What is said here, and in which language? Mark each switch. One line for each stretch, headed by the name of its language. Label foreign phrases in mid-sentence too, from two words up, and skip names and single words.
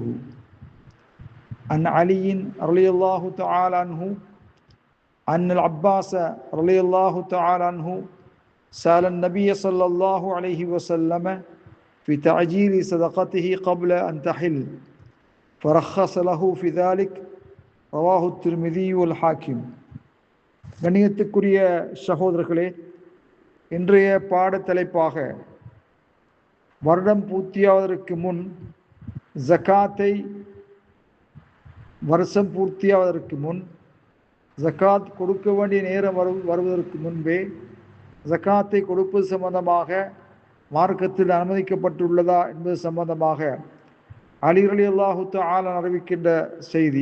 Arabic: عن علي رضي الله تعالى عنه أن العباس رضي الله تعالى عنه سأل النبي صلى الله عليه وسلم في تعجيل صدقته قبل أن تحل فرخص له في ذلك. رواه الترمذي والحاكم.
Tamil: கண்ணியத்துக்குரிய சகோதரர்களே, இன்றைய பாடத்தலைப்பாக வருடம் பூர்த்தியாவதற்கு முன் ஜகாத்தை வருஷம் பூர்த்தியாவதற்கு முன் ஜகாத் கொடுக்க வேண்டிய நேரம் வருவதற்கு முன்பே ஜகாத்தை கொடுப்பது சம்பந்தமாக மார்க்கத்தில் அனுமதிக்கப்பட்டுள்ளதா என்பது சம்பந்தமாக அலி
Arabic: رضي الله تعالى
Tamil: அறிவிக்கின்ற செய்தி.